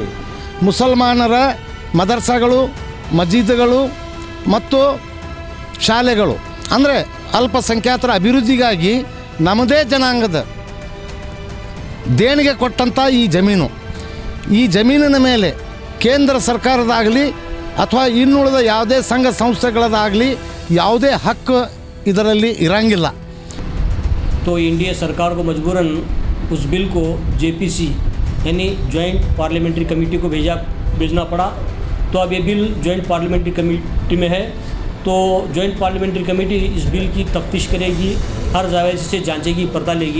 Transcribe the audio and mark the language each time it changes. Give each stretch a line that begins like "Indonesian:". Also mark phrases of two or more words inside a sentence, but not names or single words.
Kannada: ಮುಸಲ್ಮಾನರ ಮದರ್ಸಾಗಳು, ಮಸ್ಜಿದ್ಗಳು ಮತ್ತು ಶಾಲೆಗಳು ಅಂದರೆ ಅಲ್ಪಸಂಖ್ಯಾತರ ಅಭಿವೃದ್ಧಿಗಾಗಿ ನಮ್ಮದೇ ಜನಾಂಗದ ದೇಣಿಗೆ ಕೊಟ್ಟಂಥ ಈ ಜಮೀನಿನ ಮೇಲೆ ಕೇಂದ್ರ ಸರ್ಕಾರದಾಗಲಿ ಅಥವಾ ಇನ್ನುಳಿದ ಯಾವುದೇ ಸಂಘ ಸಂಸ್ಥೆಗಳದಾಗಲಿ ಯಾವುದೇ ಹಕ್ಕು ಇದರಲ್ಲಿ ಇರಂಗಿಲ್ಲ.
Hindi: तो एनडीए सरकार को मजबूरन उस बिल को JPC यानी
English: joint parliamentary committee
Hindi: को भेजना पड़ा. तो अब ये बिल
English: joint parliamentary committee
Hindi: में है, तो
English: joint parliamentary committee
Hindi: इस बिल की तफ्तीश करेगी, हर जायज़ से जांचेगी, पता लेगी.